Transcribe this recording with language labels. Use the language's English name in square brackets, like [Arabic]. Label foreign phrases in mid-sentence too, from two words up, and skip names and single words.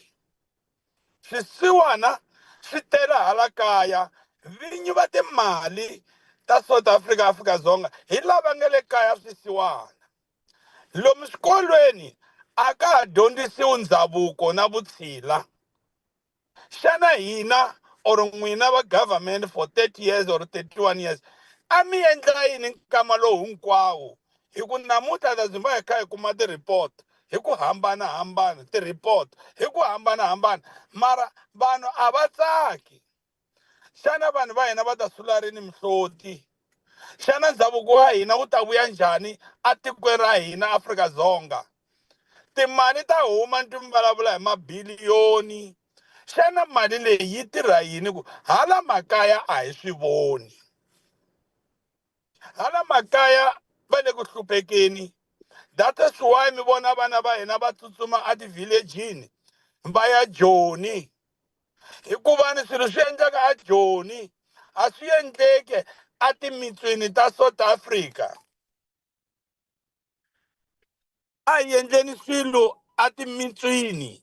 [Tsonga] Swisiwana swi tele hala kaya, vinyi va timali ta South Africa, Afrika-Dzonga hi lava nga le kaya swisiwana. Lomu swikolweni a ka ha dyondzisiwi ndhavuko na vutshila. Xana hina or n'wina va [English] government for 30 years or 31 years [Tsonga] a mi endla yini nkama lowu hinkwawo? Hi ku namuntlha ta byi va hi kha hi kuma ti-report hi ku hambanahambana, ti-report hi ku hambanahambana, mara vanhu a va tsaki. Xana vanhu va hina va ta sula rini mihloti? Xana ndhavuko wa hina wu ta vuya njhani a tikweni ra hina Afrika-Dzonga? Timali ta huma ni vulavula hi mabiliyoni. Xana mali leyi yi tirha yini ku hala makaya a hi swi voni? Hala makaya va le ku hluphekeni. [English] That is why [Tsonga] mi vona vana va hina va tsutsuma a ti-village-ini va ya Joni. Hikuva ni swilo swi endleka a Joni a swi endleki a timitsweni ta South Africa. A hi endleni swilo a timitsweni.